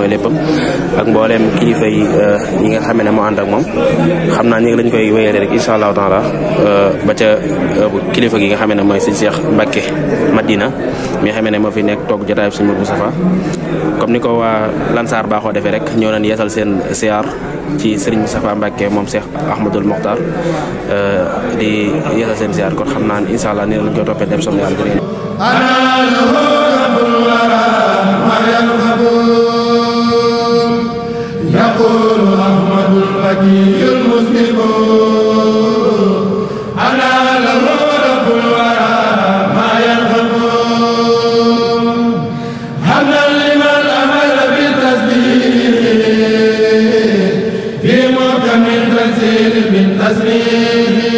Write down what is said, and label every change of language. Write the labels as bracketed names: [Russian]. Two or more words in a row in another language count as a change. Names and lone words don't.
[Wolof] mooy léppam ak mbooleem kilifa yi ñi nga xamee ne moo ànd ak moom xam naa ñi lañ koy wéyale rek [Arabic] إن شاء الله تعالى [Wolof] ba ca kilifa gi nga xamee ne mooy sëñ Cheikh Mbacké Madina mi nga xamee ne moo fi nekk toog jotaayub sëñ Modou Moustapha comme ni ko waa Lansar baaxoo defee rek ñëw nañ yeesal seen siyaar ci Serigne Moustapha Mbacké moom Cheikh Ahmadou Mokhtar di yeesal seen siyaar kon xam naa [Arabic] إن شاء الله [Wolof] nii lañ koy toppee dem soxla yàlla [Arabic] يقول أحمد البكي المسلم أنا له رب الورى ما يرغب حمدا لمن أمر بالتسبيح في محكم التنزيل من تسبيح